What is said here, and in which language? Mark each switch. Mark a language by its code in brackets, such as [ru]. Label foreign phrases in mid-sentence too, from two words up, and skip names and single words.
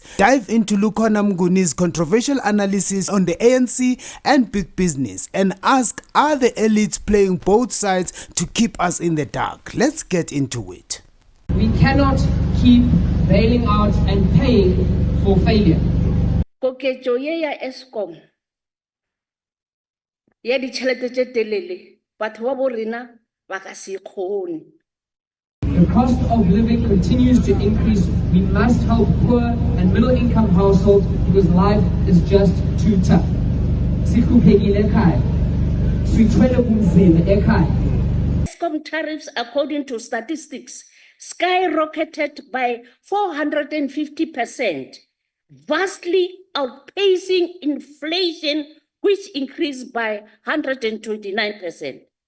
[en] Dive into Lukhona Mnguni's controversial analysis on the ANC and big business, and ask, are the elites playing both sides to keep us in the dark? Let's get into it. We cannot keep bailing out and paying for failure. [nso] Koketso ye ya Eskom ya ditšhelete tše telele batho ba bo rena ba ka se kgone. [en] The cost of living continues to increase. We must help poor and middle income households because life is just too tough. Eskom tariffs, according to statistics, skyrocketed by 450%, vastly outpacing inflation, which increased by 129%.